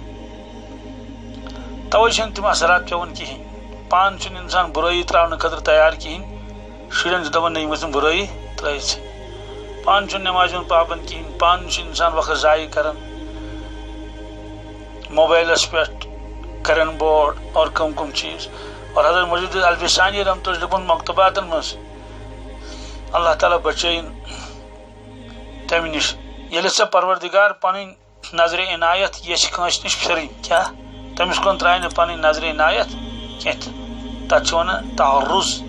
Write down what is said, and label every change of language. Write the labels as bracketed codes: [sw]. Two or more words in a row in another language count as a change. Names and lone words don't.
[ks] توے چھِنہٕ تِم اثرات پیٚوان کِہیٖنۍ پانہٕ چھُنہٕ انسان بُرٲیی تراونہٕ خٲطرٕ تیار کِہیٖنۍ شُرٮ۪ن چھِ دپان نہ یِم ٲسۍ نہٕ بُرٲیی ترٲیِتھ پانہٕ چھُنہٕ نٮ۪مازِ ہُنٛد پابنٛد کِہیٖنۍ پانہٕ چھُ انسان وقت ضایع کران موبائلس پٮ۪ٹھ کرن بورڈ اور کم چیز اور حضرت مجید الفسانی رحمتہ اللہ لِکھُن مکتوباتن منٛز اللہ تعالیٰ بچٲیِن تمہِ نِش ییٚلہِ سا پروردگار پنٕنۍ نظرِ عنایت یژھِ کٲنٛسہِ نِش پھِرٕنۍ کیٛاہ تٔمِس کُن ترٛایہِ نہٕ پنٕنۍ نظرِ عنایت کینٛہہ تتھ چھِ ونان تعرُض